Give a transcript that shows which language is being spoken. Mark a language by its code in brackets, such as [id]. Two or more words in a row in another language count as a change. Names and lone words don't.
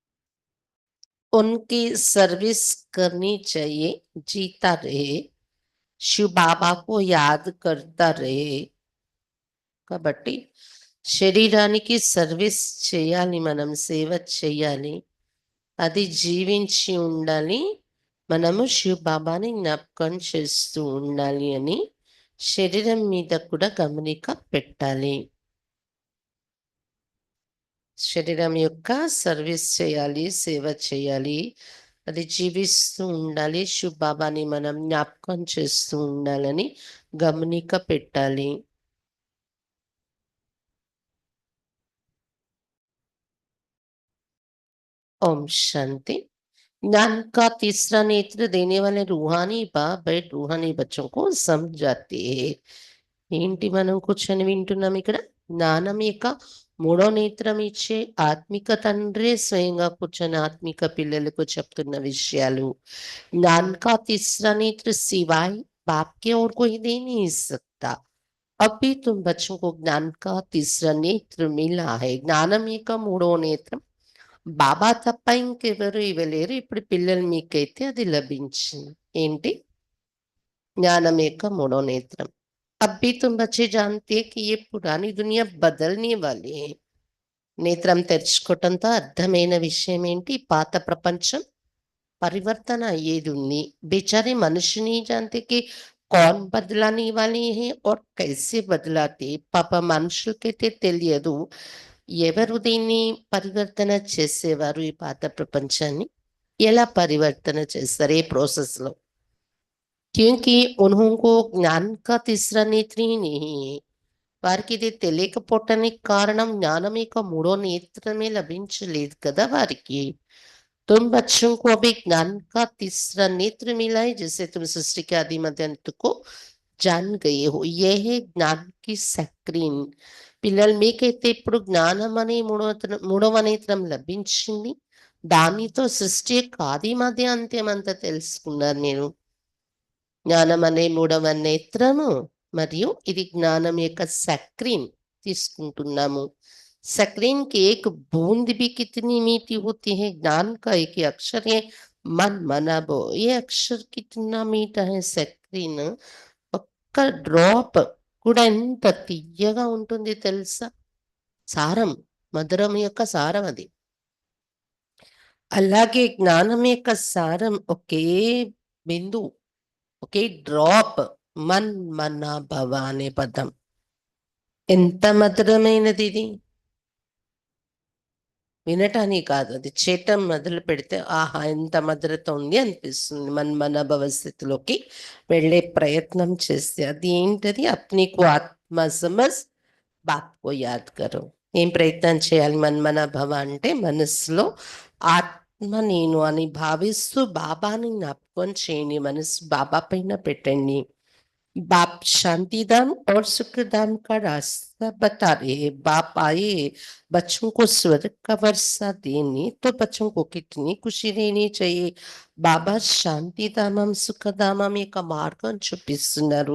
[hi] उनकी सर्विस करनी चाहिए, जीता रहे. शिव बाबा को याद करता रहे. [te] కాబట్టి శరీరానికి సర్వీస్ చేయాలి, మనం సేవ చేయాలి. అది జీవించి ఉండాలి. మనము శివ్ బాబాని జ్ఞాపకం చేస్తూ ఉండాలి అని శరీరం మీద కూడా గమనిక పెట్టాలి. శరీరం యొక్క సర్వీస్ చేయాలి, సేవ చేయాలి. అది జీవిస్తూ ఉండాలి. శివ్ బాబాని మనం జ్ఞాపకం చేస్తూ ఉండాలని గమనిక పెట్టాలి. [hi] ओम शांति. ज्ञान का तीसरा नेत्र देने वाले रूहानी बाप रूहानी बच्चों को समझाते हैं. [te] ఏంటి మనం కూర్చొని వింటున్నాం ఇక్కడ? జ్ఞానం యొక్క మూడో నేత్రం ఇచ్చే ఆత్మిక తండ్రే స్వయంగా కూర్చొని ఆత్మిక పిల్లలకు చెప్తున్న విషయాలు. [hi] ज्ञान का तीसरा नेत्र सिवाय बाप के और कोई दे नहीं सकता. अभी तुम बच्चों को ज्ञान का तीसरा नेत्र मिला है. [te] జ్ఞానం యొక్క మూడో నేత్రం బాబా తప్ప ఇంకెవరు ఇవ్వలేరు. ఇప్పుడు పిల్లలు మీకైతే అది లభించింది. ఏంటి? జ్ఞానం యొక్క మూడో నేత్రం. [hi] अब भी तुम बच्चे जानते हैं कि ये पुरानी दुनिया बदलने वाली है. [te] నేత్రం తెరుచుకోవటంతో అర్థమైన విషయం ఏంటి? పాత ప్రపంచం పరివర్తన అయ్యేది ఉంది. [hi] बेचारे मनुष्य नहीं जानते कि कौन बदलाने वाले हैं और कैसे बदलाते. [te] పాప మనుషులకైతే తెలియదు ఎవరు దీన్ని పరివర్తన చేసేవారు, ఈ పాత ప్రపంచాన్ని ఎలా పరివర్తన చేస్తారు, ఏ ప్రాసెస్‌లో. [hi] क्योंकि उन्होंको ज्ञान का तीसरा नेत्र ही नहीं है. [te] వారికి ఇది తెలియకపోవటానికి కారణం జ్ఞానం యొక్క మూడో నేత్రమే లభించలేదు కదా వారికి. [hi] तुम बच्चों को अभी ज्ञान का तीसरा नेत्र मिला है जिससे तुम सृष्टि के आदि मध्य अंत को जान गए हो. ये है ज्ञान की सक्रीन. [te] పిల్లలు మీకైతే ఇప్పుడు జ్ఞానం అనే మూడవ నేత్రం లభించింది. దానితో సృష్టి యొక్క ఆది మధ్య అంత్యం అంతా తెలుసుకున్నారు మీరు. జ్ఞానం అనే మూడవ నేత్రము మరియు ఇది జ్ఞానం యొక్క सक्रीन తీసుకుంటున్నాము. [hi] सक्रीन की एक बूंद भी कितनी मीठी होती है. ज्ञान का एक ही अक्षर है मन मनाबो. ये अक्षर कितना मीठा है सक्रीन. [te] ఒక్క డ్రాప్ కూడా ఎంత తియ్యగా ఉంటుంది తెలుసా? సారం, మధురం యొక్క సారం అది. అలాగే జ్ఞానం యొక్క సారం ఒకే బిందువు, ఒకే డ్రాప్. మన్ మన భవ అనే పదం ఎంత మధురమైనది ఇది. వినటానికి కాదు, అది చేయటం మొదలు పెడితే ఆహా ఎంత మధురత ఉంది అనిపిస్తుంది. మన భవిష్యత్తులోకి వెళ్ళే ప్రయత్నం చేస్తే అది ఏంటది? [hi] अपनेको आत्मा समझ बापको याद करो. [te] ఏం ప్రయత్నం చేయాలి? మన భవ అంటే మనసులో ఆత్మ నేను అని భావిస్తూ బాబాని జ్ఞాపకం చేయండి. మనసు బాబా పైన పెట్టండి. [hi] बाप शांतिधाम और सुखधाम का रास्ता बता रहे हैं. बाप आए बच्चों को स्वर्ग का वर्षा देने, तो बच्चों को कितनी खुशी रहनी चाहिए. [te] బాబా శాంతిధామం సుఖధామం యొక్క మార్గం చూపిస్తున్నారు.